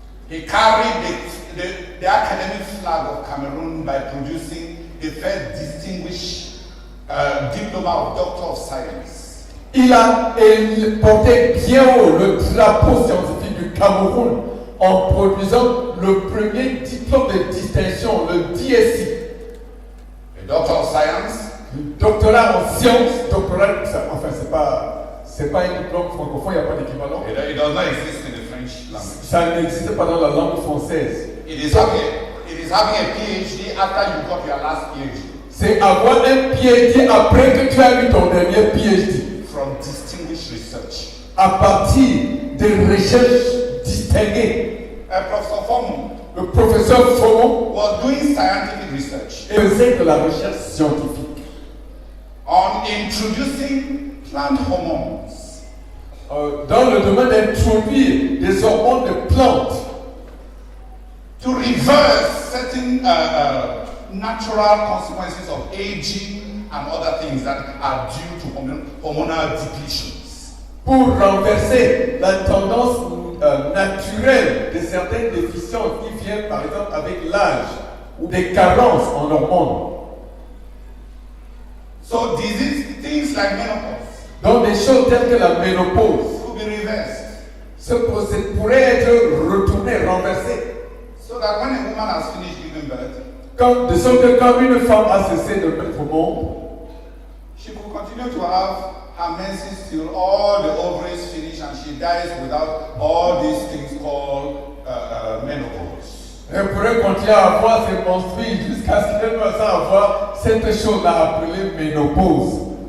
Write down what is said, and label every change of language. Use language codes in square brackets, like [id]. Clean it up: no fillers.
[en] He carried the academic flag of Cameroon by producing the first distinguished diploma of Doctor of Science. [fr] Il portait bien haut le drapeau scientifique du Cameroun en produisant le premier diplôme de distinction, le DSI. [en] A Doctor of Science. [fr] Doctorat en sciences, doctorat, enfin c'est pas un diplôme francophone, il n'y a pas d'équivalent. [en] It does not exist in the French language. [fr] Ça n'existe pas dans la langue française. [en] It is having a PhD after you got your last PhD. [fr] C'est avoir un PhD après que tu as eu ton dernier PhD. [en] From distinguished research. [fr] À partir de recherches distinguées. [en] Professor Fomo. [fr] Le professeur Fomo [en] was doing scientific research. [fr] Faisait de la recherche scientifique. [en] On introducing plant hormones. [fr] Dans le domaine d'introduire des hormones de plantes. [en] To reverse certain natural consequences of aging and other things that are due to hormonal depletions. [fr] Pour renverser la tendance naturelle de certaines déficiences qui viennent par exemple avec l'âge ou des carences en hormones. [en] So things like menopause. [fr] Donc des choses telles que la ménopause. [en] Could be reversed. [fr] Ce procès pourrait être retourné, renversé. [en] So that when a woman has finished giving birth, [fr] de sorte que quand une femme a cessé de mettre au monde, [en] she could continue to have her menses till all the ovaries finish and she dies without all these things called menopause. [fr] Elle pourrait continuer à avoir ses menstrues jusqu'à ce qu'elle puisse avoir cette chose-là appelée ménopause.